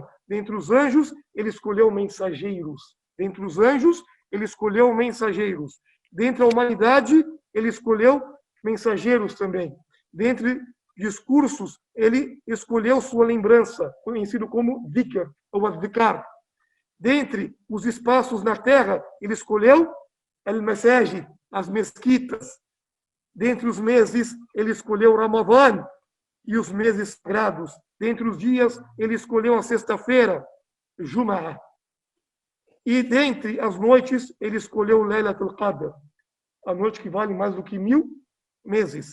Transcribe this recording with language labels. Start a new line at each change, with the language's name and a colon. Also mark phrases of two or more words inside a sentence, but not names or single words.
Portuguese: Dentre os anjos, ele escolheu mensageiros. Dentre os anjos, ele escolheu mensageiros. Dentre a humanidade, ele escolheu mensageiros também. Dentre discursos, ele escolheu sua lembrança, conhecido como dhikr, ou adhikar. Dentre os espaços na terra, ele escolheu al-masajid, as mesquitas. Dentre os meses, ele escolheu Ramadã e os meses sagrados. Dentre os dias, ele escolheu a sexta-feira, Jum'ah. E dentre as noites, ele escolheu Laylatul Qadr, a noite que vale mais do que 1000 meses.